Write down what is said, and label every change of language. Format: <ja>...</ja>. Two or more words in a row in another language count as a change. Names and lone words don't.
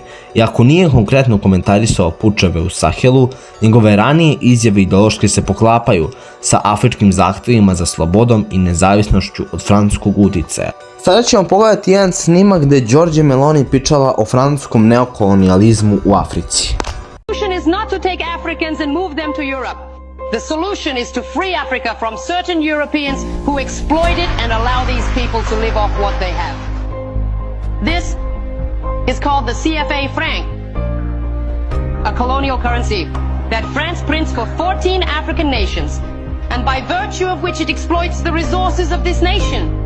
<bs>Iako nije konkretno komentarisao pučeve u Sahelu, njegove ranije izjave ideološki se poklapaju sa afričkim zahtjevima za slobodom i nezavisnošću od francuskog uticaja. Sada ćemo pogledati jedan snimak gdje Giorgia Meloni pričala o francuskom neokolonijalizmu u Africi.</bs> <en>The solution is not to take Africans and move them to Europe. The solution is to free Africa from certain Europeans who exploit it and allow these people to live off what they have. This is called the CFA franc, a colonial currency that France prints for 14 African nations, and by virtue of which it exploits the resources of this nation.</en>